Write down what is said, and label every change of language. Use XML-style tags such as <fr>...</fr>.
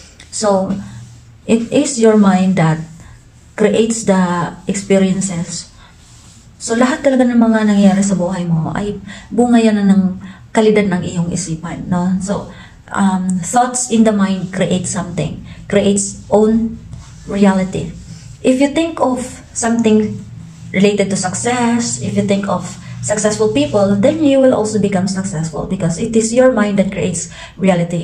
<en>So, it is your mind that creates the experiences.</en> <tl>So, lahat talaga ng mga nangyayari sa buhay mo ay bunga yan ng kalidad ng iyong isipan, no?</tl> <en>So, thoughts in the mind create something, creates own reality. If you think of something related to success, if you think of successful people, then you will also become successful because it is your mind that creates reality.</en>